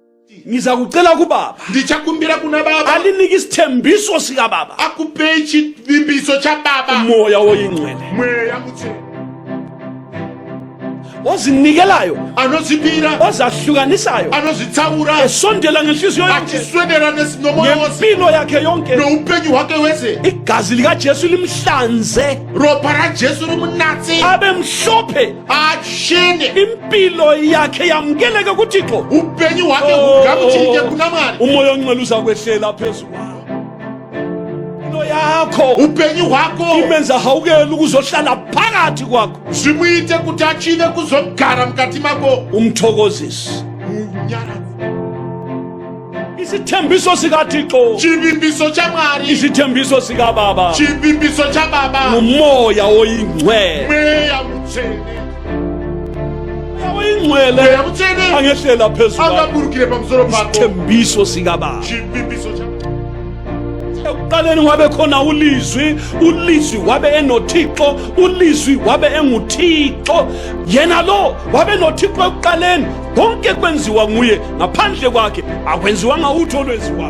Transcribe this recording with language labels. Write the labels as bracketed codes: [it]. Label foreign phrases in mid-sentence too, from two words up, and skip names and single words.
[nd] Ngizakucela kubaba [sn] ndichakumbira kuna baba [nd] alinike isithembiso sika baba, [sn] akupe chivimbiso cha baba [nd] umoya oyingcwele [sn] mweya mutsvene [nd] ozinikelayo, [sn] anozvipira [nd] ozahlukanisayo, [sn] anozvitsaura [nd] esondela ngenhliziyo yonke, [sn] achiswedera nomoya wose [nd] ngempilo yakhe yonke. [sn] noupenyu hwake hwese. [nd] Igazi likaJesu limhlanze [sn] Ropa raJesu rimunatse [nd] abe mhlophe, [sn] achene, [nd] impilo yakhe yamkeleke kuThixo. [sn] upenyu hwake hugamuchirike kuna Mwari. [nd] Umoya ongcwele uzakwehlela phezu kwakho, impilo yakho [sn] Upenyu hwako [nd] imenza hawukele ukuzohlala phakathi kwakho, [sn] zvimuite kuti achive kuzogara mukati mako. [nd] umthokozisi. [sn] Unyaradzi. [nd] Isithembiso sikaThixo, [sn] Chivimbiso cha Mwari, [nd] isithembiso sikababa, [sn] chivimbiso cha baba, [nd] umoya oyingcwele. [sn] mweya mutsvene, [nd] Umoya oyingcwele [sn] mweya mutsvene [nd] angehlela phezu kwakho, [sn] angaburukire pamusoro pako. [nd] isithembiso sikababa. [sn] Chivimbiso cha [nd] Ekuqaleni wabe khona ulizwi, ulizwi wabe enoThixo, ulizwi wabe enguThixo. Yena lo wabe noThixo ekuqaleni, konke kwenziwa nguye, ngaphandle kwakhe akwenziwanga utho olwenziwayo.